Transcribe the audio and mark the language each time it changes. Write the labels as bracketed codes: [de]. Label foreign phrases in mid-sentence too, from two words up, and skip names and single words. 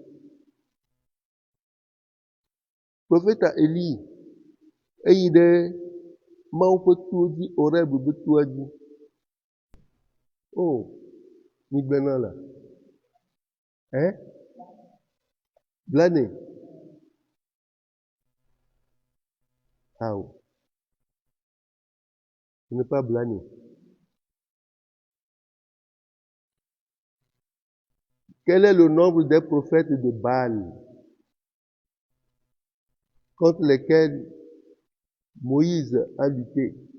[ee] Profeta Eli eyi ɖe Mawu ƒe towo dzi, Oreb be toa dzi. Oh, migbena la. Blane. [fr] Ah, ce n'est pas blâné. Quel est le nombre des prophètes de Baal contre lesquels Moïse a lutté?